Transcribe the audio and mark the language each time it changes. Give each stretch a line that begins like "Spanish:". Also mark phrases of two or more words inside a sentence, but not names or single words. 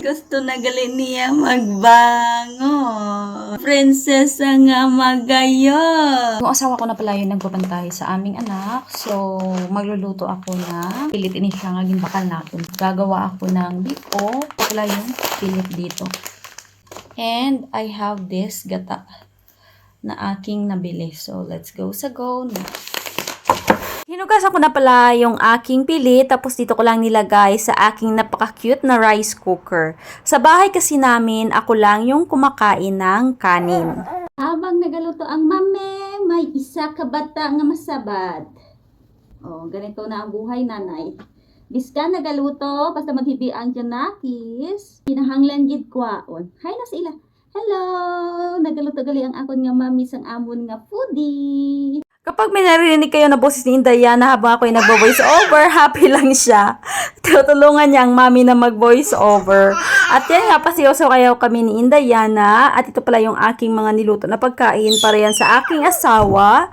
Hiligaynon: Gusto na gali niya magbango. Prinsesa nga magayo.
Filipino: Yung asawa ko na pala yung nagbabantay sa aming anak. So, magluluto ako na pilit.
Hiligaynon: Ini siya nga bakal natin.
Filipino: Gagawa ako ng biko. Pala yung pilit dito.
English: And I have this
Filipino: gata na aking nabili. So,
English: let's go
Filipino: sa go na. Hinugasan ko na pala yung aking pilit, tapos dito ko lang nilagay sa aking napaka-cute na
English: rice cooker.
Filipino: Sa bahay kasi namin, ako lang yung kumakain ng kanin.
Hiligaynon: Habang nagaluto ang mame, may isa ka bata nga masabad.
Filipino: Oh, ganito na ang buhay, nanay.
Hiligaynon: Biska nagaluto, basta maghibiang dyan nakis. Pinahanglan gid kwaon. Hay na sila. Hello! Nagaluto gali ang akon nga mami sang amon nga foodie.
Filipino: Kapag may narinig kayo na boses ni Indayana habang ako ay nagbo-voice over, happy lang siya. Tutulungan niya ang mami na mag-voice over. At yan nga, pasiyoso kayo kami ni Indayana. At ito pala yung aking mga niluto na pagkain para yan sa aking asawa.